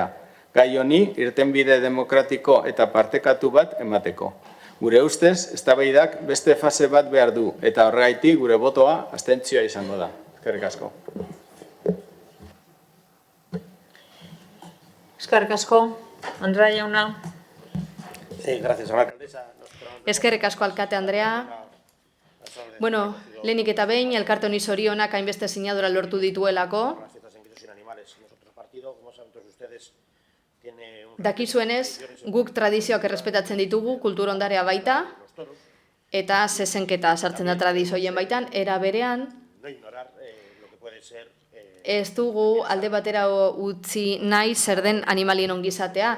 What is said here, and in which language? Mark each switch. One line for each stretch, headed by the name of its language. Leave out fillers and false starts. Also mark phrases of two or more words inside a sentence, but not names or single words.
Basque: Gai honi irtenbide demokratiko eta partekatu bat emateko. Gure ustez, eztabaidak beste fase bat behar du, eta horregaitik gure botoa abstentzioa izango da. Eskerrik asko. Eskerrik asko, Andrea jauna.
Spanish: Gracias, señora alcaldesa.
Basque: Eskerrik asko alkate Andrea. Bueno, lehenik eta behin, elkarte honi zorionak hainbeste sinadura lortu dituelako. Dakizuenez, guk tradizioak errespetatzen ditugu, kultur ondarea baita, eta zezenketa sartzen da tradizioien baitan, era berean, ez dugu alde batera utzi nahi zer den animalien ongizatea.